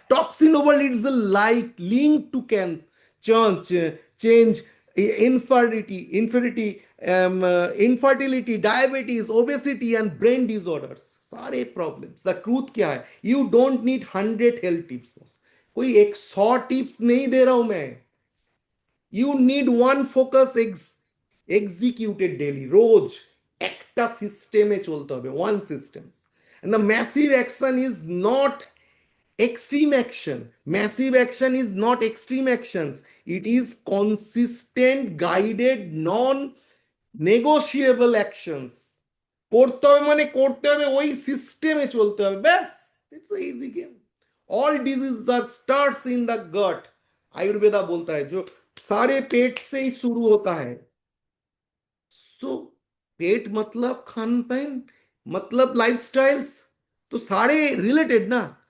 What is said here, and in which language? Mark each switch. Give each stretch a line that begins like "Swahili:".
English: toxin over its like link to cancer, change, infertility, infertility, diabetes, obesity and brain disorders,
Hindi: सारे problems.
English: the truth
Hindi: क्या है,
English: You don't need 100 health tips.
Hindi: कोई 100 tips नहीं दे रहा हूं मैं।
English: you need one focus executed daily,
Hindi: रोज
Bangla: একটা সিস্টেমে চলতে হবে,
Hindi: one system.
English: And the massive action is not extreme action. Massive action is not extreme actions. It is consistent, guided, non negotiable actions.
Bangla: করতে হবে মানে করতে হবে, ওই সিস্টেমে চলতে হবে, ব্যাস।
English: It's easy game. All disease are starts in the gut.
Hindi: Ayurveda बोलता है जो सारे पेट से ही शुरू होता है। सो पेट मतलब खान पान, मतलब लाइफस्टाइल्स, तो सारे रिलेटेड ना।